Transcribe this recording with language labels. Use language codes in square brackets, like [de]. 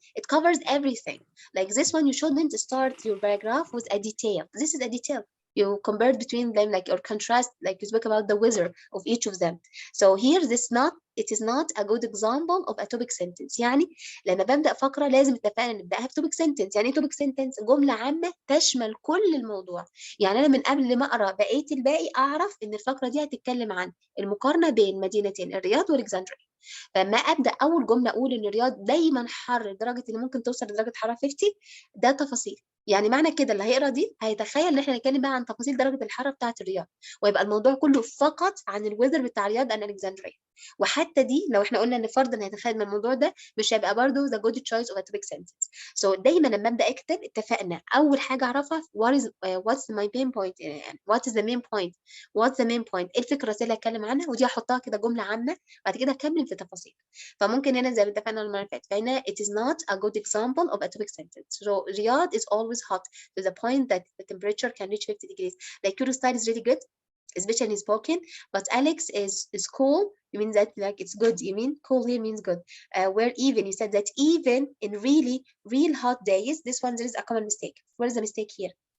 [en] It covers everything. Like this one, you shouldn't start your paragraph with a detail. This is a detail. You compared between them, like, or contrast, like you spoke about the weather of each of them. So here, it is not a good example of a topic sentence. [ar] يعني لما ببدأ فقرة لازم اتفقنا نبدأها بتوبيك سنتنس. يعني ايه توبيك سنتنس؟ جملة عامة تشمل كل الموضوع. يعني أنا من قبل ما أقرأ بقية الباقي أعرف إن الفقرة دي هتتكلم عن المقارنة بين مدينتين الرياض والإكسندرية. فما أبدأ أول جملة أقول إن الرياض دايما حر لدرجة إن ممكن توصل لدرجة حرارة 50، ده تفاصيل. يعني معنى كده اللي هيقرا دي هيتخيل ان احنا نتكلم بقى عن تفاصيل درجه الحراره بتاعه الرياض، ويبقى الموضوع كله فقط عن الويذر بتاع الرياض and الكسندريه. وحتى دي لو احنا قلنا ان فرضا هيتخيل من الموضوع ده مش هيبقى برضه [en] the good choice of a topic sentence. So [ar] دايما لما ابدا اكتب اتفقنا اول حاجه اعرفها [en] what's my main point، what is the main point، what's the main point، [ar] ايه الفكره اللي هتكلم عنها، ودي احطها كده جمله عامه، بعد كده اكمل في تفاصيل. فممكن هنا زي ما اتفقنا المره اللي فاتت، فهنا [en] it is not a good example of a topic sentence. So Riyadh is always hot to the point that the temperature can reach 50 degrees. Like your style is really good, especially in spoken, but Alex is cool. You mean that like it's good? You mean cool here means good. Where even, you said that even in real hot days, this one there is a common mistake. What is the mistake here?